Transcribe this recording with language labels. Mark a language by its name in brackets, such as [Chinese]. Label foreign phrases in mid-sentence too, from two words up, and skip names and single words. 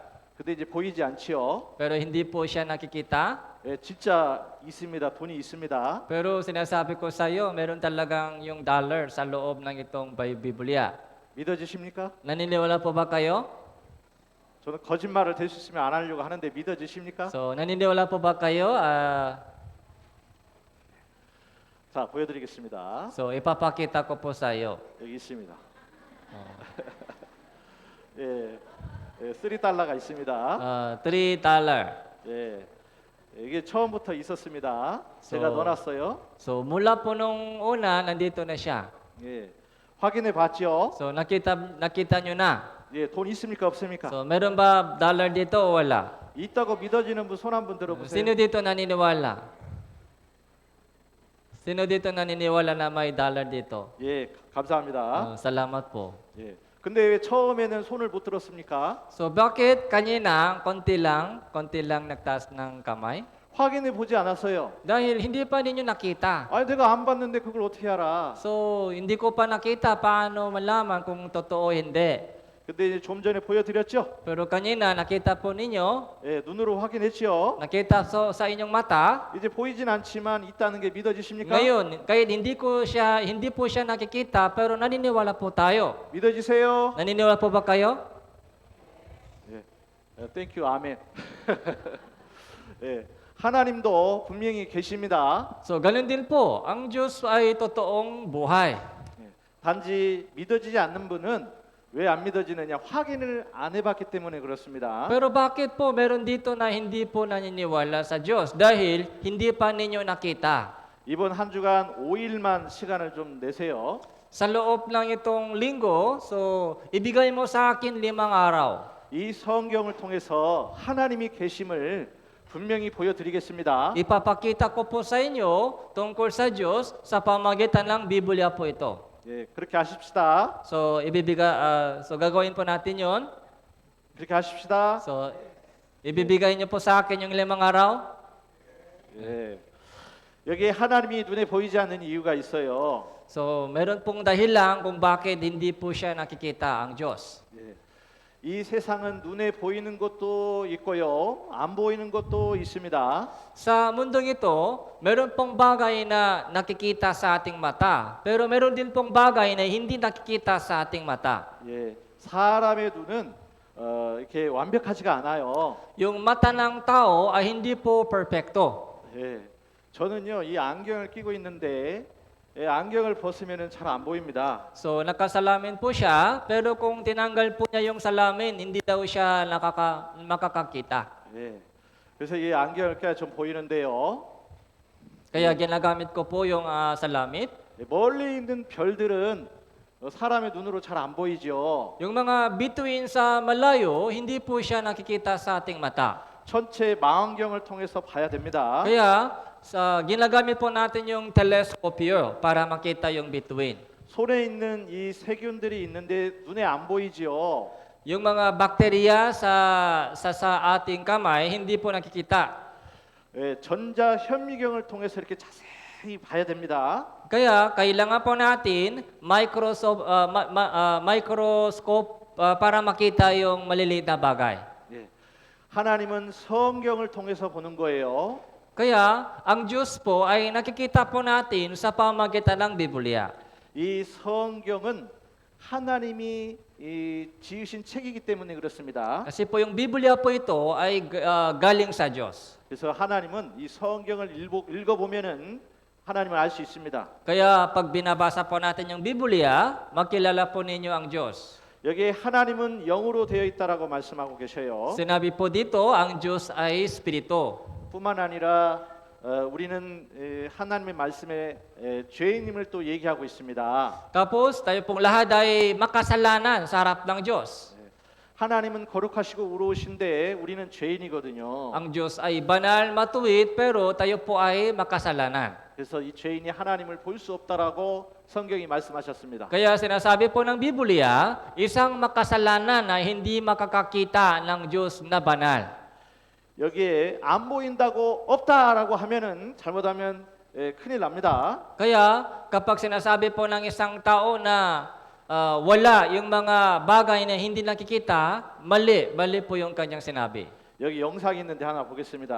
[Korean] 근데 이제 보이지 않지요. [Filipino] Pero hindi po siya nakikita. [Korean] 진짜 있습니다. 돈이 있습니다. [Filipino] Pero sinasabi ko sa iyo, meron talagang yung dollar sa loob ng itong Biblia. [Korean] 믿어지십니까? [Filipino] Naniniwala po ba kayo? [Korean] 저는 거짓말을 될 수 있으면 안 하려고 하는데 믿어지십니까? [Filipino] So naniniwala po ba kayo? [Korean] 자, 보여드리겠습니다. [Filipino] So ipapakita ko po sa iyo. [Korean] 여기 있습니다. 3달러가 있습니다. $3. 이게 처음부터 있었습니다. 제가 넣어놨어요. [Filipino] So mula po nung una, nandito na siya. [Korean] 확인해 봤죠? [Filipino] So nakita nyo na. [Korean] 돈 있습니까 없습니까? [Filipino] So meron ba dollar dito o wala? [Korean] 있다고 믿어지는 분 손 한번 들어보세요. [Filipino] Sino dito naniniwala? Sino dito naniniwala na may dollar dito? [Korean] 감사합니다. [Filipino] Salamat po. [Korean] 근데 왜 처음에는 손을 못 들었습니까? [Filipino] So bakit kanina konti lang nagtaas ng kamay? [Korean] 확인해 보지 않았어요. [Filipino] Dahil hindi pa ninyo nakita. [Korean] 아니 내가 안 봤는데 그걸 어떻게 알아? [Filipino] So hindi ko pa nakita paano malaman kung totoo o hindi. [Korean] 근데 이제 좀 전에 보여드렸죠? [Filipino] Pero kanina nakita po ninyo, [Korean] 예, 눈으로 확인했죠. [Filipino] nakita sa inyong mata. [Korean] 이제 보이진 않지만 있다는 게 믿어지십니까? [Filipino] Ngayon, kahit hindi po siya nakikita, pero naniniwala po tayo. [Korean] 믿어지세요? [Filipino] Naniniwala po ba kayo? [Korean] 예, 땡큐 아멘. 예, 하나님도 분명히 계십니다. [Filipino] So, ganun din po. Ang Diyos ay totoong buhay. [Korean] 예, 단지 믿어지지 않는 분은 왜 안 믿어지느냐? 확인을 안 해봤기 때문에 그렇습니다. [Filipino] Pero bakit po meron dito na hindi po naniniwala sa Diyos? Dahil hindi pa ninyo nakita. [Korean] 이번 한 주간 5일만 시간을 좀 내세요. [Filipino] Sa loob ng itong linggo, so ibigay mo sa akin 5 araw. [Korean] 이 성경을 통해서 하나님이 계심을 분명히 보여드리겠습니다. [Filipino] Ipapakita ko po sa inyo tungkol sa Diyos sa pamagitan ng Biblia po ito. [Korean] 예, 그렇게 하십시다. [Filipino] So gagawin po natin 'yon. [Korean] 그렇게 하십시다. [Filipino] So ibibigay niyo po sa akin yung 5 araw. [Korean] 예, 여기 하나님이 눈에 보이지 않는 이유가 있어요. [Filipino] So meron pong dahilan kung bakit hindi po siya nakikita ang Diyos. [Korean] 예, 이 세상은 눈에 보이는 것도 있고요, 안 보이는 것도 있습니다. [Filipino] Sa mundong ito, meron pong bagay na nakikita sa ating mata, pero meron din pong bagay na hindi nakikita sa ating mata. [Korean] 예, 사람의 눈은 이렇게 완벽하지가 않아요. [Filipino] Yung mata ng tao ay hindi po perpekto. [Korean] 예, 저는요 이 안경을 끼고 있는데 예, 안경을 벗으면은 잘 안 보입니다. [Filipino] So nakasalamin po siya, pero kung tinanggal po niya yung salamin, hindi daw siya makakakita. [Korean] 예, 그래서 이 안경을 껴야 좀 보이는데요. [Filipino] Kaya ginagamit ko po yung salamit. [Korean] 예, 멀리 있는 별들은 사람의 눈으로 잘 안 보이죠. [Filipino] Yung mga bituin sa malayo, hindi po siya nakikita sa ating mata. [Korean] 천체 망원경을 통해서 봐야 됩니다. [Filipino] Kaya ginagamit po natin yung telescopio para makita yung bituin. [Korean] 손에 있는 이 세균들이 있는데 눈에 안 보이지요. [Filipino] Yung mga bakterya sa ating kamay, hindi po nakikita. [Korean] 예, 전자 현미경을 통해서 이렇게 자세히 봐야 됩니다. [Filipino] Kaya kailangan po natin microscope para makita yung maliliit na bagay. [Korean] 예, 하나님은 성경을 통해서 보는 거예요. [Filipino] Kaya ang Diyos po ay nakikita po natin sa pamagitan ng Biblia. [Korean] 이 성경은 하나님이 지으신 책이기 때문에 그렇습니다. [Filipino] Kasi po yung Biblia po ito ay galing sa Diyos. [Korean] 그래서 하나님은 이 성경을 읽어보면은 하나님을 알 수 있습니다. [Filipino] Kaya pag binabasa po natin yung Biblia, makilala po ninyo ang Diyos. [Korean] 여기에 하나님은 영으로 되어 있다라고 말씀하고 계셔요. [Filipino] Sinabi po dito, ang Diyos ay Espiritu. [Korean] 뿐만 아니라 우리는 하나님의 말씀에 죄인임을 또 얘기하고 있습니다. [Filipino] Tapos, tayo pong lahat ay makasalanan sa harap ng Diyos. [Korean] 하나님은 거룩하시고 의로우신데 우리는 죄인이거든요. [Filipino] Ang Diyos ay banal, matuwid, pero tayo po ay makasalanan. [Korean] 그래서 이 죄인이 하나님을 볼 수 없다라고 성경이 말씀하셨습니다. [Filipino] Kaya sinasabi po ng Biblia, isang makasalanan na hindi makakakita ng Diyos na banal. [Korean] 여기에 안 보인다고 없다라고 하면은 잘못하면 큰일 납니다. [Filipino] Kaya kapag sinasabi po ng isang tao na wala yung mga bagay na hindi nakikita, mali po yung kanyang sinabi. [Korean] 여기 영상이 있는데 하나 보겠습니다.